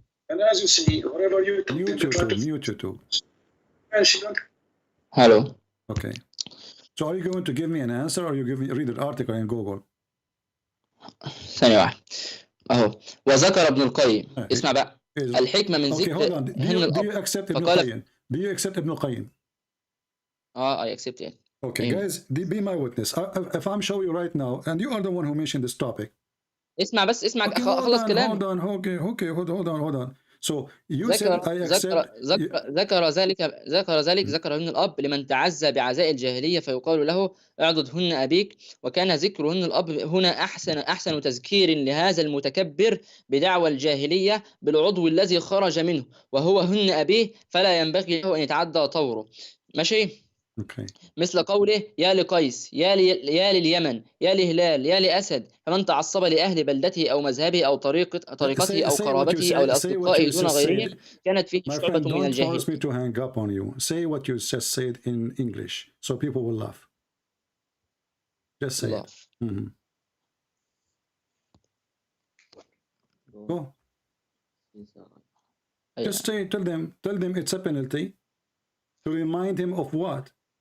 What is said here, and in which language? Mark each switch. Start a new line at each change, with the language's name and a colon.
English: And as you see, wherever you mute YouTube. Hello. Okay. So are you going to give me an answer, or you read the article in Google?
Arabic: ثانية واحدة أهو. وذكر ابن القيم اسمع بقى الحكمة من ذكر.
English: Okay, hold on. Do you accept Ibn Qayyim? Do you accept Ibn Qayyim? I accept it. Okay, guys, be my witness. If I'm showing you right now, and you are the one who mentioned this topic.
Arabic: اسمع أخلص كلامي.
English: Hold on. So you said I accept.
Arabic: ذكر ذلك الأب لمن تعزى بعزاء الجاهلية فيقال له اعضدهن أبيك، وكان ذكرهن الأب هنا أحسن تذكير لهذا المتكبر بدعوى الجاهلية بالعضو الذي خرج منه وهو هن أبيه، فلا ينبغي له أن يتعدى طوره. ماشي؟
English: Okay.
Arabic: مثل قوله يا لقيس يا لليمن يا لهلال يا لأسد، فمن تعصب لأهل بلدته أو مذهبه أو طريقته أو قرابته أو لأصدقائه دون غيرهم كانت فيه شعبة من الجاهلية.
English: Don't force me to hang up on you. Say what you just said in English so people will laugh. Just say it. Mm-hmm. Go. Just say, tell them it's a penalty to remind him of what?